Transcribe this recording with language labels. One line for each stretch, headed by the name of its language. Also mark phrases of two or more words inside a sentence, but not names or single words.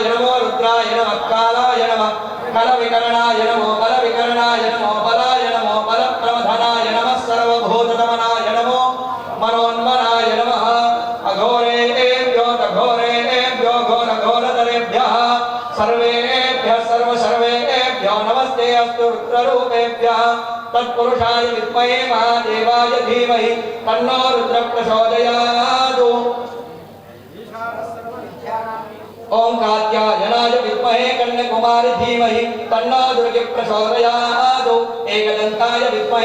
Sanskrit: నమో రుద్రాయ నమః కాలాయ నమః కల వికరణాయ నమో బల వికరణాయ నమో బలాయ నమో బల ప్రమథనాయ నమః సర్వభూతదమనాయ నమో మనోన్మనాయ నమః అఘోరేభ్యో ఘోరేభ్యో ఘోర ఘోరతరేభ్యః सर्वेभ्यः सर्वेभ्यो नमस्ते अस्तु रुद्ररूपेभ्यः तत्पुरुषाय विद्महे महादेवाय धीमहि तन्नो रुद्रः प्रचोदयात् ओम कात्यायनाय विद्महे कन्याकुमारी धीमहि तन्नो दुर्गे प्रचोदयात् एकदन्ताय विद्महे